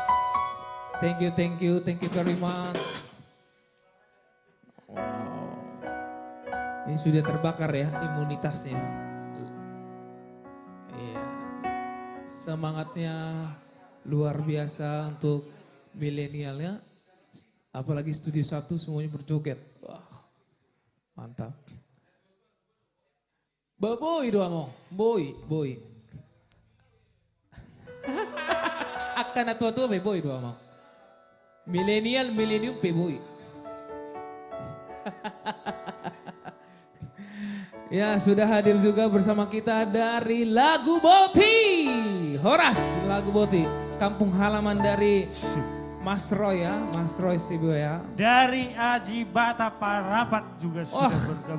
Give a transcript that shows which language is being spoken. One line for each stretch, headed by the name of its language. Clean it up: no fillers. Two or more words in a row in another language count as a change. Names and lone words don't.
English: Thank you very much. Wow.
Indonesian: Ini sudah terbakar ya imunitasnya. Iya. Semangatnya luar biasa untuk milenial ya. Apalagi Studio 1 semuanya berjoget. Wah, mantap. Boy doang, boy. Akan tua-tua boy doang. Milenium boy. Ya, sudah hadir juga bersama kita dari Lagu Boti. Horas, Lagu Boti. Kampung halaman dari Mas Roy ya, Mas Roy Sibu ya. Dari Aji Bata Parapat juga sudah bergabung.